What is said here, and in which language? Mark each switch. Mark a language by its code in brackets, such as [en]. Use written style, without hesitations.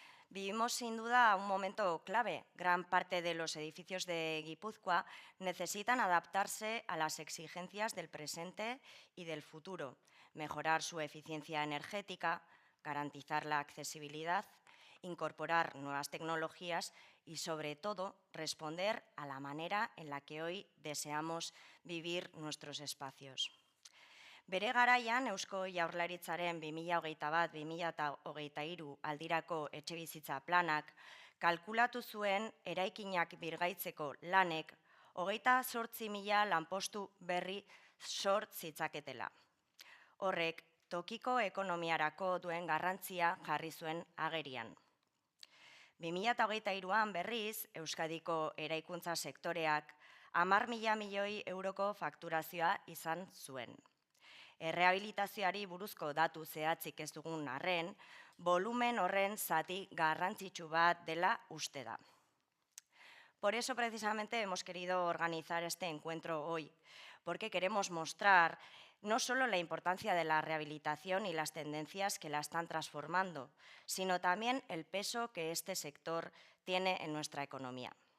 [es] Vivimos sin duda un momento clave. Gran parte de los edificios de Guipúzcoa necesitan adaptarse a las exigencias del presente y del futuro, mejorar su eficiencia energética, garantizar la accesibilidad, incorporar nuevas tecnologías y, sobre todo, responder a la manera en la que hoy deseamos vivir nuestros espacios. [eu] Bere garaian, Eusko Jaurlaritzaren 2021-2023 aldirako etxebizitza planak kalkulatu zuen eraikinak birgaitzeko lanek 28.000 lanpostu berri sort zitzaketela. Horrek, tokiko ekonomiarako duen garrantzia jarri zuen agerian. 2023an berriz, Euskadiko eraikuntza sektoreak 10.000 milioi euroko fakturazioa izan zuen. Errehabilitazioari buruzko datu zehatzik ez dugun arren, volumen horren zati garrantzitsu bat dela uste da. [es] Por eso, precisamente, hemos querido organizar este encuentro hoy, porque queremos mostrar no solo la importancia de la rehabilitación y las tendencias que la están transformando, sino también el peso que este sector tiene en nuestra economía.